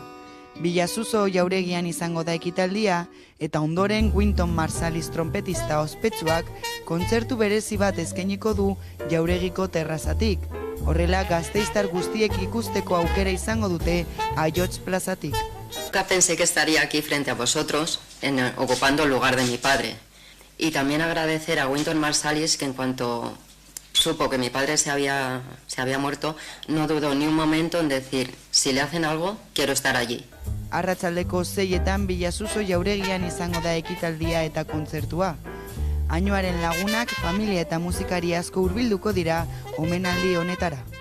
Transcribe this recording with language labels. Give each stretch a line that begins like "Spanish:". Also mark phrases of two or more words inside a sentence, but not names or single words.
Basque: Bilazuzo jauregian izango da ekitaldia eta ondoren Wynton Marsalis trompetista ospetsuak kontzertu berezi bat eskainiko du jauregiko terrazatik. Horrela Gasteiztar guztiek ikusteko aukera izango dute Aiots plazatik.
Spanish: Nunca pensé que estaría aquí frente a vosotros, ocupando el lugar de mi padre. Y también agradecer a Wynton Marsalis, que en cuanto supo que mi padre se había muerto, no dudó ni un momento en decir, si le hacen algo, quiero estar allí.
Basque: Arratsaldeko 6etan Bilazuzo jauregian izango da ekitaldia eta kontzertua. Añuaren lagunak, familia eta musikari asko hurbilduko dira omenaldi honetara.